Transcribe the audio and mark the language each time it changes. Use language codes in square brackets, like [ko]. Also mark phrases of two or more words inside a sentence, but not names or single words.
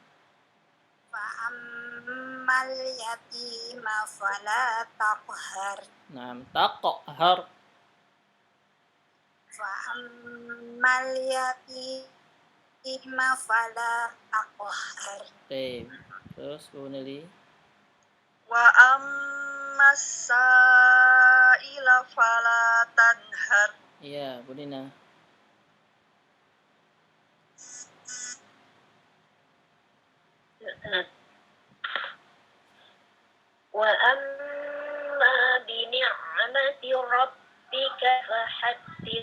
[ar] فأما اليتيم فلا تقهر. نعم، تقهر. فأما اليتيم فلا تقهر. [id] Baik, terus Bu Nelly. [ar] وأما السائل فلا تنهر. [id] Iya, Bu Dina. [ar] وأما بنعمة ربك فحدث.